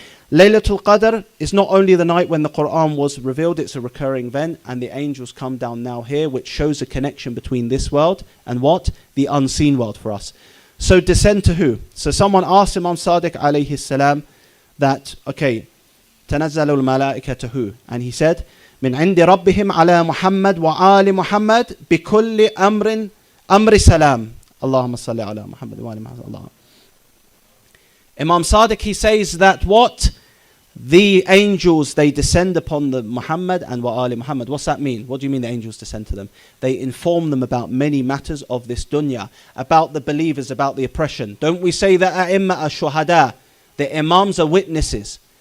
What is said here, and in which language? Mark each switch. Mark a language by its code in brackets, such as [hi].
[en] Laylatul Qadr is not only the night when the Qur'an was revealed, it's a recurring event, and the angels come down now here, which shows a connection between this world and what? The unseen world for us. So descend to who? So someone asked Imam Sadiq alayhi salam that, okay, [ar] تنزل الملائكة [en] who? And he said, [ar] من عند ربهم على محمد وآل محمد بكل أمر سلام. اللهم صل على محمد وآل محمد. [en] Imam Sadiq, he says that what? The angels, they descend upon the Muhammad and wa ali Muhammad. What's that mean? What do you mean the angels descend to them? They inform them about many matters of this dunya, about the believers, about the oppression. Don't we say that a'imma are shuhada? The imams are witnesses.